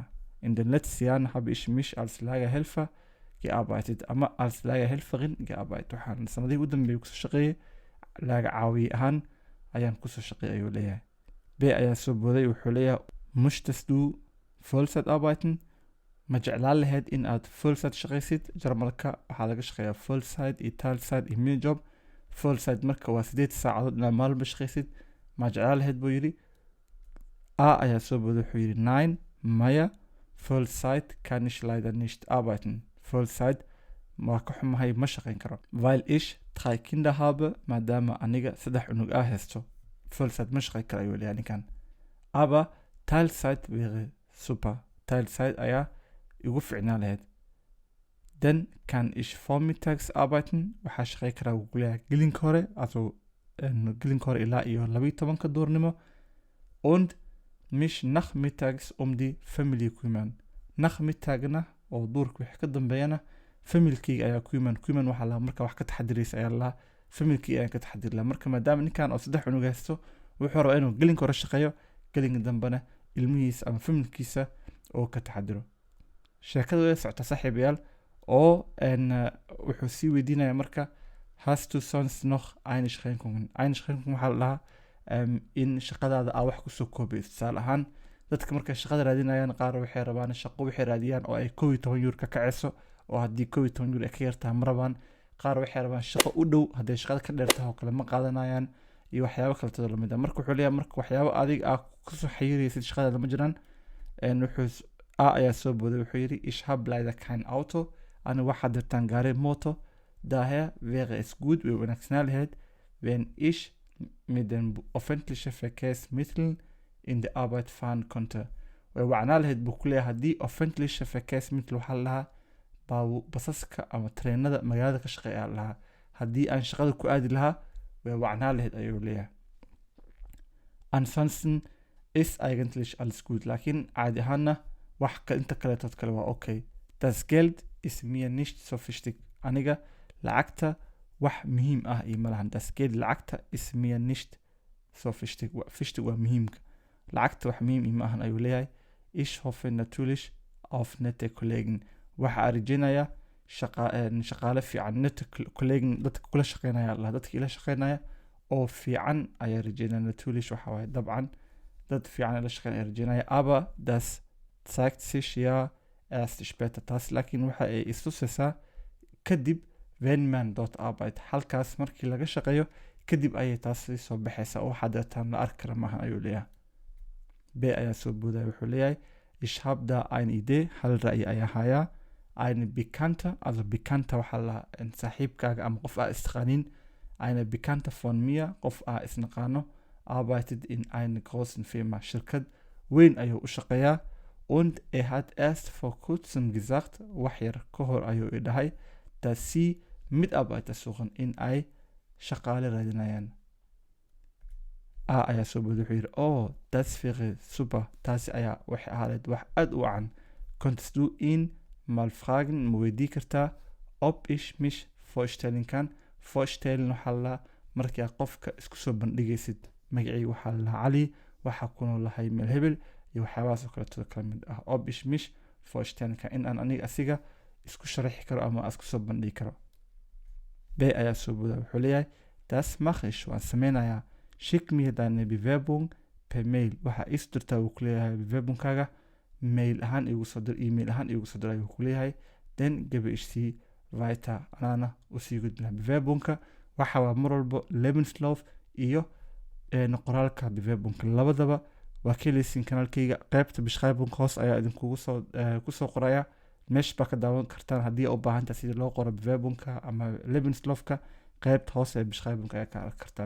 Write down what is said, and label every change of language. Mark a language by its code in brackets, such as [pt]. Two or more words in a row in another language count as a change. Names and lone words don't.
[de] In den letzten Jahren habe ich mich als Lagerhelfer gearbeitet ama als Lagerhelferin gearbeitet. [so] Waxaan sanadihii u dambeeyey kusoo shaqeeyay laaga caawiye ahaan ayaan kusoo shaqeeyay ayuu leeyahay. B ayaa soo booday wuxuu leeyahay [de] möchtest du Vollzeit arbeiten? [so] Ma jeclaan lahayd in aad Vollzeit shaqaysid? Jarmalka waxaa laga shaqeeyaa Vollzeit iyo Teilzeit iyo Minijob. Vollzeit marka waa 8 saacadood inaad maalba shaqaysid. Ma jeclaan lahayd buu yidhi. A ayaa soo booday wuxuu yidhi [de] nein, maya, Vollzeit kann ich leider nicht arbeiten. [so] Vollzeit waa ka xumahay ma shaqayn karo. [de] Weil ich 3 Kinder habe, [so] maadaama aniga 3 cunug haysto. Vollzeit ma shaqayn karo ayuu leeyahay ninkan. [de] Aber Teilzeit wäre super. [so] Teilzeit ayaa igu fiicnaan lahayd. [de] Dann kann ich vormittags arbeiten. [so] Waxaa shaqayn karaa wuu ku leeyahay gelinka hore, also gelinka hore ilaa iyo 12 duurnimo. [de] Und mich nachmittags die Familie kümmern. [so] Nachmittagna oo duurka wixii ka dambeeyana familkeyga ayaa kümmern waxaa lahaa marka wax ka taxadiraysa ayaa lahaa familkeyga ayaan ka taxadiri lahaa. Marka maadaama ninkan oo 3 cunug haysto wuxuu rabaa inuu gelinka hore shaqeeyo, gelinka dambena ilmihiisa ama familkiisa oo ka taxadiro. Sheekada way socota saaxiibayaal oo wuxuu sii weydiinaya marka [de] hast du sonst noch Einschränkungen? [so] Einschränkungen waxaa la dhahaa in shaqadaada aa wax kusoo koobayso. Tusaale ahaan dadka markay shaqada raadinayaan qaar waxay rabaan shaqo waxay raadiyaan oo ay 12 euro ka kacayso, oo haddii 12 euro ay ka yartahay ma rabaan. Qaar waxay rabaan shaqo u dhow, hadday shaqada ka dheer tahay oo kale ma qaadanayaan, iyo waxyaabo kale tado lamid ah. Marka wuxuu leeyahay marka waxyaabo adiga aa kusoo xiriiraysid shaqada ma jiraan. Wuxuu ayaa soo booday wuxuu yidhi [de] ich habe leider kein Auto, [so] ani waxaa dirtaan gaari mooto, [de] daher wäre es gut, [so] way wanaagsanaan lahayd [de] wenn ich mit den öffentlichen Verkehrsmitteln in die Arbeit fahren konnte. [so] Way wacnaan lahayd buu ku leeyahay haddii [de] öffentliche Verkehrsmittel [so] waxaa lahaa basaska ama treenada magaalada ka shaqeeya lahaa, haddii aan shaqada ku aadi lahaa way wacnaan lahayd ayuu leeyahay. [de] Ansonsten ist eigentlich alles gut, [so] laakiin caadi ahaanna wax inta kaleetood kale waa okay. [de] Das Geld ist mir nicht so wichtig. [so] Aniga lacagta wax muhiim ah iyo malahan. [de] Das Geld lacagta ist mir nicht so wichtig. [so] Wichtig waa muhiimka. Lacagta wax muhiim ima ahan ayuu leeyahay. [de] Ich hoffe natürlich auf nette Kollegen. [so] Waxa arjinaya shaqaale fiican, [de] nette Kollegen [so] dadka kula shaqeynaya Allah, dadka ila shaqeynaya oo fiican ayaa rajinaya. Natürlich waxa waaye dabcan dad fiican ila shaqeynaya rajinaya, [de] aber das zeigt sich ja erst später. [so] Taas laakiin waxa ay istusaysaa kadib [de] wenn man dort arbeitet. [so] Halkaas markii laga shaqeeyo kadib ayay taas soo baxaysaa oo waxaa deetaan la arki kara maahan ayuu leeyahay. B ayaa soo boodaya wuxuu leeyahay [de] ich habe da eine Idee, [so] hal ra'yi ayaa hayaa. [de] Eine Bekannte, [so] also Bekannte waxaa la saaxiibkaaga ama qof aa istaqaanin. [de] Eine Bekannte von mir, [so] qof aa isnaqaano, [de] arbeitet in einer großen Firma. [so] Shirkad weyn ayuu u shaqeeyaa. [de] Und hat erst vor kurzem gesagt, [so] wax yar ka hor ayuu i dhahay, [de] dass sie Mitarbeiter suchen [so] in ay shaqaale raadinayaan. Ayaa soo booday wuxuu yidhi oh [de] das wäre super, [so] taasi ayaa waxay ahaaleed wax aad u wacan. [de] Konntest du ihn mal fragen, [so] ma weydii kartaa [de] ob ich mich vorstellen kann? [so] Vorstellen waxaa la markii aad qofka isku soo bandhigaysid magacii waxaa la Cali, waxaa ku noolahay meel hebel iyo waxyaabahaas oo kaleeto kala mid ah. Ob ich mich vorstellen kann, in aan aniga asiga isku sharaxi karo ama isku soo bandhigi karo. B ayaa soo booday wuxuu leeyahay [de] das mache ich, [so] waan sameynayaa. [de] Schick mir deine Bewerbung per Mail. [so] Waxa is dirtaa uu ku leeyahay Bewerbungkaaga mail ahaan igu soo dir, email ahaan igu soo dir ayuu ku leeyahay. [de] Then gebe ich sie weiter, [so] anaana u sii gudbinaa Bewerbungka. Waxa waa mar walbo Lebenslauf iyo qoraalka Bewerbungka labadaba waa ka heleysiin kanaalkayga qaybta beschreibung hoos ayaa idinkugu soo qoraya. meesha baa ka daawan kartaan haddii u baahan tahay sida loo qoro Bewerbungka ama Lebenslaufka, qaybta hoos ee beschreibungka ayaa ka arki kartaan.